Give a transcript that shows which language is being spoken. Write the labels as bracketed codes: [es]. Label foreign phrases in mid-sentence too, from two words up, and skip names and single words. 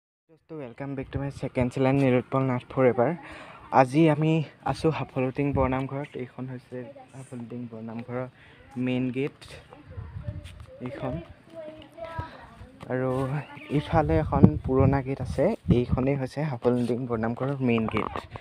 [en] Welcome back to my second channel Nirutpal Nath Forever. [as] আজি আমি আছো হাফলুটিং বৰনামঘৰত। এইখন হৈছে হাফলুটিং বৰনামঘৰৰ [en] main gate [as] এইখন, আৰু ইফালে এখন পুৰণা গেট আছে। এইখনেই হৈছে হাফলুটিং বৰনামঘৰৰ [en] main gate.